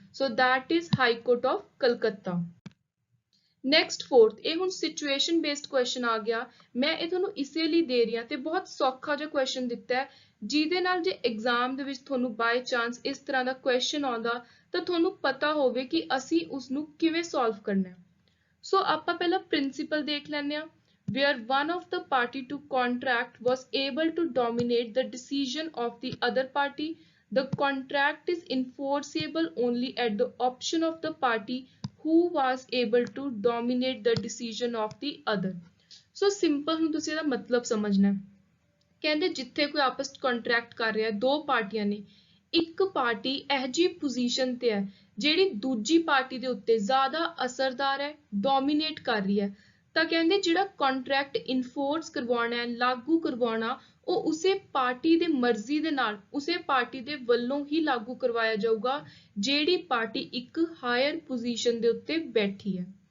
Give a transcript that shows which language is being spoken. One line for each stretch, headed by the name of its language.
Punjabi: So that is high court of Calcutta. Next fourth, ਇਹ ਹੁਣ situation based question ਆ ਗਿਆ। ਮੈਂ ਇਹ ਤੁਹਾਨੂੰ ਇਸੇ ਲਈ ਦੇ ਰਹੀ ਹਾਂ ਤੇ ਬਹੁਤ ਸੌਖਾ ਜਿਹਾ ਕੁਐਸਚਨ ਦਿੱਤਾ ਹੈ ਜਿਹਦੇ ਨਾਲ ਜੇ ਐਗਜ਼ਾਮ ਦੇ ਵਿੱਚ ਤੁਹਾਨੂੰ ਬਾਈ ਚਾਂਸ ਇਸ ਤਰ੍ਹਾਂ ਦਾ ਕੁਐਸਚਨ ਆਉਂਦਾ ਤਾਂ ਤੁਹਾਨੂੰ ਪਤਾ ਹੋਵੇ ਕਿ ਅਸੀਂ ਉਸ ਨੂੰ ਕਿਵੇਂ ਸੋਲਵ ਕਰਨਾ ਹੈ। ਸੋ ਆਪਾਂ ਪਹਿਲਾਂ ਪ੍ਰਿੰਸੀਪਲ ਦੇਖ ਲੈਂਦੇ ਹਾਂ।
English: where one of the party to contract was able to dominate the decision of the other party, the contract is enforceable only at the option of the party who was able to dominate the decision of the other.
Punjabi: So simple ਹੁਣ ਤੁਸੀਂ ਇਹਦਾ ਮਤਲਬ ਸਮਝਣਾ ਹੈ। ਕਹਿੰਦੇ ਜਿੱਥੇ ਕੋਈ ਆਪਸ ਵਿੱਚ ਕੰਟਰੈਕਟ ਕਰ ਰਿਹਾ ਦੋ ਪਾਰਟੀਆਂ ਨੇ, ਇੱਕ ਪਾਰਟੀ ਇਹ ਜਿਹੀ ਪੋਜੀਸ਼ਨ ਤੇ ਹੈ ਜਿਹੜੀ ਦੂਜੀ ਪਾਰਟੀ ਦੇ ਉੱਤੇ ਜ਼ਿਆਦਾ ਅਸਰਦਾਰ ਹੈ, ਡੋਮੀਨੇਟ ਕਰ ਰਹੀ ਹੈ, ਤਾਂ ਕਹਿੰਦੇ ਜਿਹੜਾ ਕੰਟਰੈਕਟ ਇਨਫੋਰਸ ਕਰਵਾਉਣਾ ਹੈ, ਲਾਗੂ ਕਰਵਾਉਣਾ, ਉਹ ਉਸੇ ਪਾਰਟੀ ਦੇ ਮਰਜ਼ੀ ਦੇ ਨਾਲ ਉਸੇ ਪਾਰਟੀ ਦੇ ਵੱਲੋਂ ਹੀ ਲਾਗੂ ਕਰਵਾਇਆ ਜਾਊਗਾ ਜਿਹੜੀ ਪਾਰਟੀ ਇੱਕ ਹਾਇਰ ਪੋਜੀਸ਼ਨ ਦੇ ਉੱਤੇ ਬੈਠੀ ਹੈ।